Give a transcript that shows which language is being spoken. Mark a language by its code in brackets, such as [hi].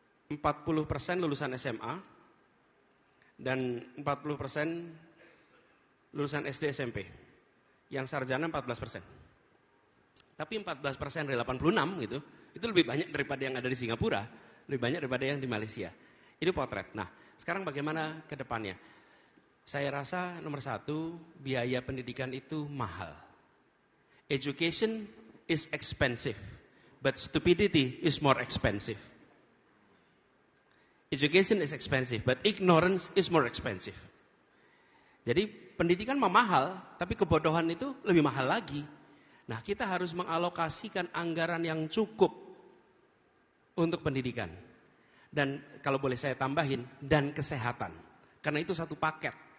[id] 40% lulusan SMA dan 40% lulusan SD SMP. Yang sarjana 14%. Tapi 14% dari 86 gitu, itu lebih banyak daripada yang ada di Singapura, lebih banyak daripada yang di Malaysia. Itu potret. Nah, sekarang bagaimana ke depannya? Saya rasa nomor satu, biaya pendidikan itu mahal. [en] Education is expensive, but stupidity is more expensive. Education is expensive, but ignorance is more expensive. [id] Jadi pendidikan mahal, tapi kebodohan itu lebih mahal lagi. Nah, kita harus mengalokasikan anggaran yang cukup untuk pendidikan. Dan kalau boleh saya tambahin, dan kesehatan. Karena itu satu paket.